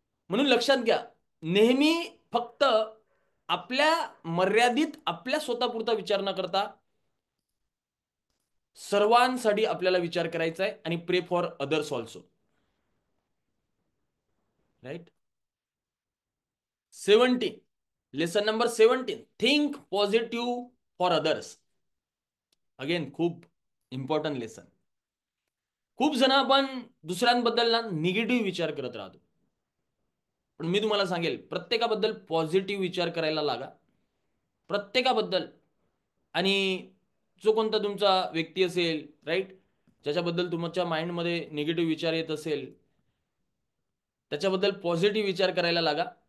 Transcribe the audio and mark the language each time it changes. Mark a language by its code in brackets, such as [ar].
[mr] म्हणून लक्षात घ्या, नेहमी फक्त आपल्या मर्यादित आपल्या स्वतःपुरता विचार न करता सर्वांसाठी आपल्याला विचार करायचा आहे आणि [en] pray for others also, [mr] right. [en] 17, lesson number 17, think positive for others. Again खूप important lesson. [mr] खूप जण आपण दुसऱ्यांबद्दल ना निगेटिव्ह विचार करत राहतो. पण मी तुम्हाला सांगेल, प्रत्येकाबद्दल पॉझिटिव्ह विचार करायला लागा, प्रत्येकाबद्दल. आणि जो कोणता तुमचा व्यक्ती असेल, राईट, ज्याच्याबद्दल तुमच्या माइंडमध्ये निगेटिव्ह विचार येत असेल, त्याच्याबद्दल पॉझिटिव्ह विचार करायला लागा.